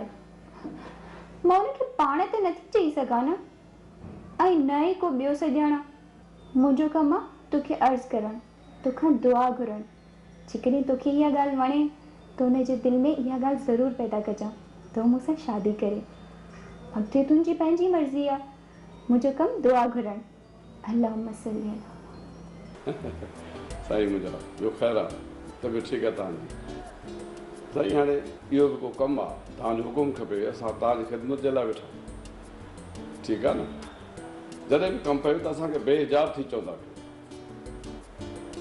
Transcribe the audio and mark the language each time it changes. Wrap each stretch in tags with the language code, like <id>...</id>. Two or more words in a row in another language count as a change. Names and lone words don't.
<sd>मां उनखे पाण ते नथी चई सघां न, ऐं न ई को ॿियो सॼणा। मुंहिंजो कमु आहे तोखे अर्ज़ु करणु, तोखां दुआ घुरणु। जेकॾहिं तोखे इहा ॻाल्हि वणे त हुनजे दिलि में इहा ॻाल्हि ज़रूरु पैदा कजां त मूंसां शादी करे। अॻिते तुंहिंजी पंहिंजी मर्ज़ी आहे, मुंहिंजो कमु दुआ घुरणु।</sd> <ar>اللهم صل على.</ar> <sd>साईं मुंहिंजा ॿियो ख़ैरु आहे, तबियत ठीकु आहे तव्हांजी? साईं हाणे इहो बि को कमु आहे, तव्हांजो हुकुम खपे, असां तव्हांजी ख़िदमत जे लाइ वेठा आहियूं। ठीकु आहे न? जॾहिं बि कमु पए त असांखे बेहिजाब थी चवंदा कयो।</sd>